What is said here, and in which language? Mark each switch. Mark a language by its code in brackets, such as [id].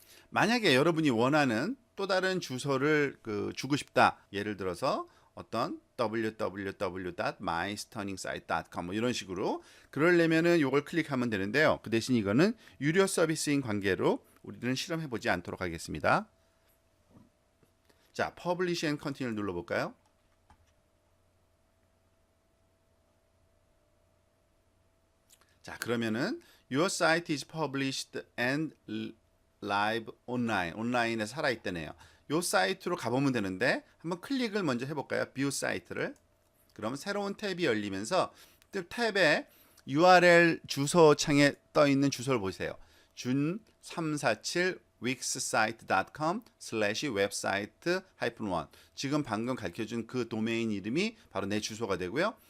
[ko] 만약에 여러분이 원하는 또 다른 주소를 주고 싶다. 예를 들어서 어떤 www.mystudingsite.com 뭐 이런 식으로 그러려면은 이걸 클릭하면 되는데요. 그 대신 이거는 유료 서비스인 관계로 우리는 실험해 보지 않도록 하겠습니다. 자, Publish and Continue 눌러볼까요? 자, 그러면은 [en] Your site is published and live online. [ko] 온라인에 살아있다네요. 요 사이트로 가보면 되는데 한번 클릭을 먼저 해볼까요? 뷰 사이트를. 그럼 새로운 탭이 열리면서 탭에 URL 주소 창에 떠 있는 주소를 보세요. 준347 wixsite.com/website-1 지금 방금 가르쳐준 그 도메인 이름이 바로 내 주소가 되고요.